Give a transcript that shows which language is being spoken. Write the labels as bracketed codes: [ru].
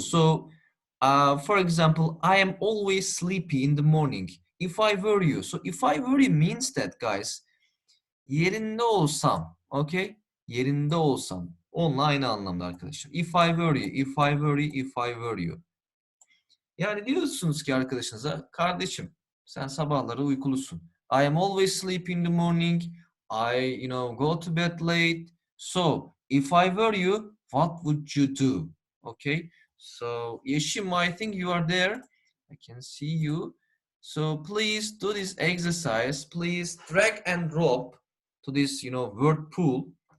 [en] So, for example, I am always sleepy in the morning. If I were you. So if I were you means that, guys, yerinde olsam, okay? Yerinde olsam. Onunla aynı anlamda arkadaşlar. If I were you, if I were you, if I were you. [tr] Yani diyorsunuz ki arkadaşınıza, kardeşim sen sabahları uykulusun. [en] I am always sleep in the morning. I, go to bed late. So, if I were you, what would you do? Okay. So, Yeşim, I think you are there. I can see you. So, please do this exercise. Please drag and drop to this, word pool.